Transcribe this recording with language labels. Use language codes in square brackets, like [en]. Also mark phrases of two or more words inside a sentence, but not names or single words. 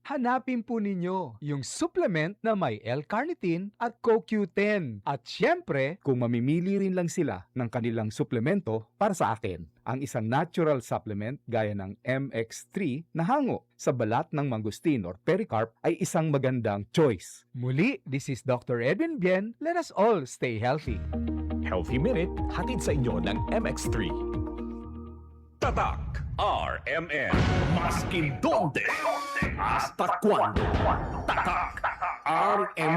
[tl] Hanapin po ninyo yung supplement na may L-carnitine at CoQ10. At syempre, kung mamimili rin lang sila ng kanilang suplemento para sa akin, ang isang [en] natural supplement [tl] gaya ng MX3 na hango sa balat ng mangustin or pericarp ay isang magandang choice. Muli, [en] this is Dr. Edwin Bien. Let us all stay healthy. Healthy Minute, [tl] hatid sa inyo ng MX3. Tatak RMN. [cbk] Maskin donde, hasta cuando. [tl] Tatak RMN.